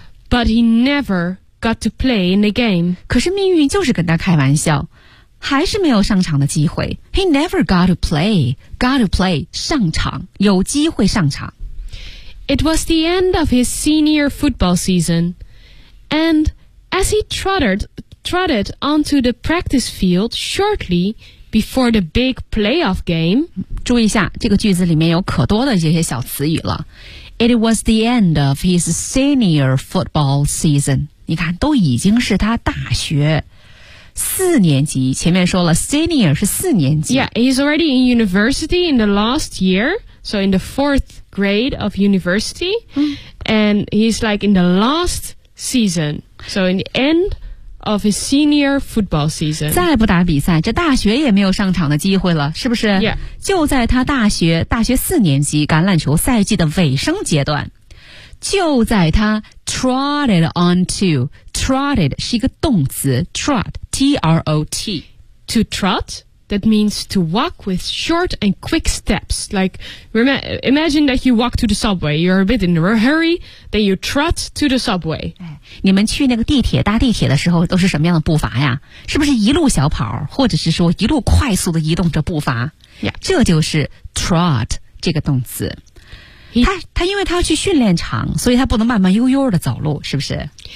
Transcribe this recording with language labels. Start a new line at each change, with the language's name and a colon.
English: But he never got to play in the game.
Chinese: 可是命运就是跟他开玩笑。还是没有上场的机会。
English: He never got to play. Got to play.
Chinese: 上场，有机会上场。
English: It was the end of his senior football season. And as he trotted onto the practice field shortly before the big playoff game.
Chinese: 注意一下，这个句子里面有可多的这些小词语了。
English: It was the end of his senior football season.
Chinese: 你看，都已经是他大学。四年级，前面说了 ，senior 是四年级。
English: Yeah, he's already in university in the last year, so in the fourth grade of university,、and he's like in the last season, so in the end of his senior football season.
Chinese: 再不打比赛，这大学也没有上场的机会了，是不是
English: ？Yeah.
Chinese: 就在他大学四年级橄榄球赛季的尾声阶段，就在他
English: trotted onto trotted
Chinese: 是一个动词 trot。T-R-O-T
English: To trot That means to walk with short and quick steps. Like, imagine that you walk to the subway. You're a bit in a hurry, then you trot to the subway.
Chinese: 你们去那个地铁搭地铁的时候都是什么样的步伐呀？是不是一路小跑，或者是说一路快速的移动着步伐？
English: Yeah.
Chinese: 这就是 trot 这个动词。他因为他要去训练场，所以他不能慢慢悠悠的走路，是不是？